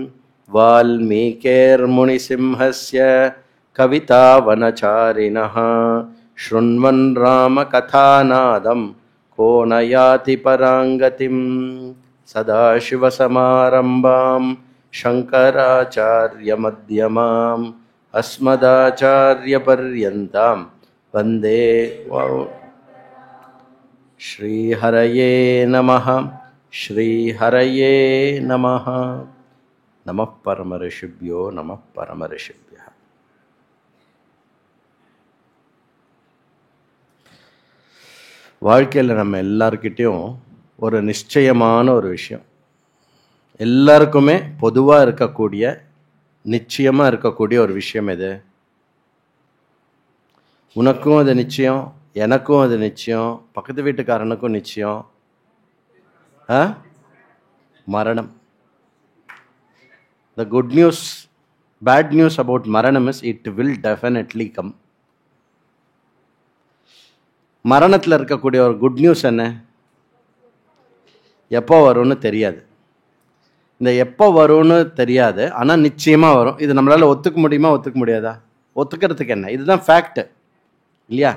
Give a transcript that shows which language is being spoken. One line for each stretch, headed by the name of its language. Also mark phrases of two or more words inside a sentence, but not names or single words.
Sanskrit: वाल्मीकिर्मुनिसिंहस्य कवितावनचारिणः शृण्वन् रामकथानादं को न याति पराङ्गतिं। सदाशिवसमारम्भां शङ्कराचार्यमध्यमाम् अस्मदाचार्यपर्यन्तां वन्दे श्रीहरये नमः. श्रीहरये नमः नमः परमऋषिभ्यो नमः परमऋषिभ्यः.
Tamil: வாழ்க்கையில் நம்ம எல்லார்கிட்டையும் ஒரு நிச்சயமான ஒரு விஷயம், எல்லாருக்குமே பொதுவாக இருக்கக்கூடிய நிச்சயமாக இருக்கக்கூடிய ஒரு விஷயம் எது? உனக்கும் அது நிச்சயம், எனக்கும் அது நிச்சயம், பக்கத்து வீட்டுக்காரனுக்கும் நிச்சயம். மரணம்.
English: The good news, bad news about மரணம் is it will definitely come.
Tamil: மரணத்தில் இருக்கக்கூடிய ஒரு
English: good news
Tamil: என்ன? எப்போ வரும்னு தெரியாது. இந்த எப்போ வரும்னு தெரியாது, ஆனால் நிச்சயமாக வரும். இது நம்மளால் ஒத்துக்க முடியுமா, ஒத்துக்க முடியாதா? ஒத்துக்கிறதுக்கு என்ன, இதுதான் ஃபேக்ட் இல்லையா?